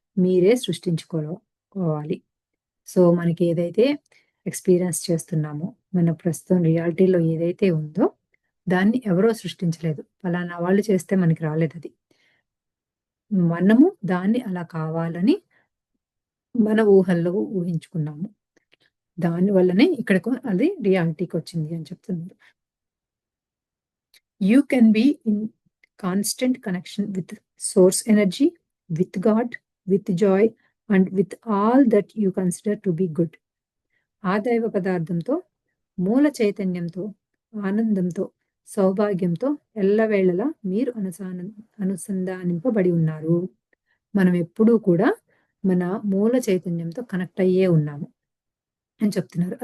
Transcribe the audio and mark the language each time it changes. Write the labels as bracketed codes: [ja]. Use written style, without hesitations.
[te] మీరే సృష్టించుకోవాలి. సో, మనకి ఏదైతే ఎక్స్‌పీరియన్స్ చేస్తున్నామో, మన ప్రస్తుతం రియాలిటీలో ఏదైతే ఉందో, దాన్ని ఎవరో సృష్టించలేదు. ఫలానా వాళ్ళు చేస్తే మనకి రాలేదది. మనము దాన్ని అలా కావాలని మన ఊహల్లో ఊహించుకున్నాము. దాని వల్లనే ఇక్కడకు అది రియాలిటీకొచ్చింది అని చెప్తున్నారు. [en] You can be in constant connection with source energy, with God, with joy, and with all that you consider to be good. [te] ఆ దైవ పదార్థంతో, మూల చైతన్యంతో, ఆనందంతో, సౌభాగ్యంతో ఎల్లవేళలా మీరు అనుసంధానింపబడి ఉన్నారు. మనం ఎప్పుడూ కూడా మన మూల చైతన్యంతో కనెక్ట్ అయ్యే ఉన్నాము అని చెప్తున్నారు.